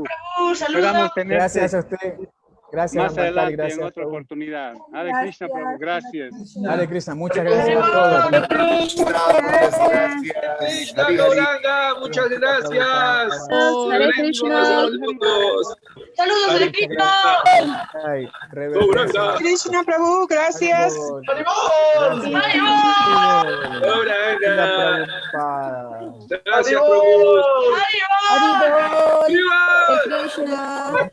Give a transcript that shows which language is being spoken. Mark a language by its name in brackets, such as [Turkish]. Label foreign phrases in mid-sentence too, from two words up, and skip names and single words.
[Spanish] Saludos. Esperamos tener Gracias a usted. Gracias, más Amritai, adelante gracias. en otra Prabhu. oportunidad. Hare Krishna Prabhu, gracias. Hare Krishna, muchas gracias a todos. Muchas gracias. Krishna Hari, Hari. Gauranga, muchas gracias. Hare Krishna. Saludos. Saludos, Hare Krishna. Ay, reverencia. Gauranga. Krishna Prabhu, gracias. Gauranga. Prabhupada. Gracias, Prabhu. Hare Krishna.